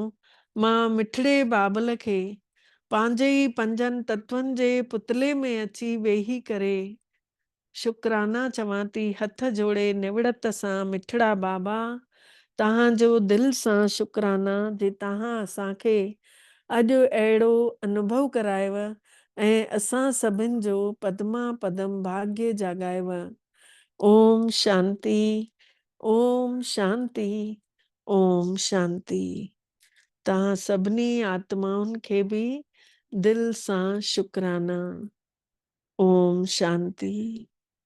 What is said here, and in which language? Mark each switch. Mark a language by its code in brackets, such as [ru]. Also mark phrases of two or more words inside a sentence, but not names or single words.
[sd] मां मिठड़े बाबल खे पंहिंजे ई पंजनि तत्वनि जे पुतले में अची वेही करे शुक्राना चवां थी हथ जोड़े निवड़त सां मिठड़ा बाबा तव्हांजो दिलि सां शुक्राना जे तव्हां असांखे अॼु अहिड़ो अनुभव करायव ऐं असां सभिनि जो पदमा पदम भाग्य जाॻायव। [sa] ओम शांति, ओम शांति, ओम शांति। [sd] तव्हां सभिनी आत्माउनि खे बि दिलि सां शुक्राना। [sa] ओम शांति।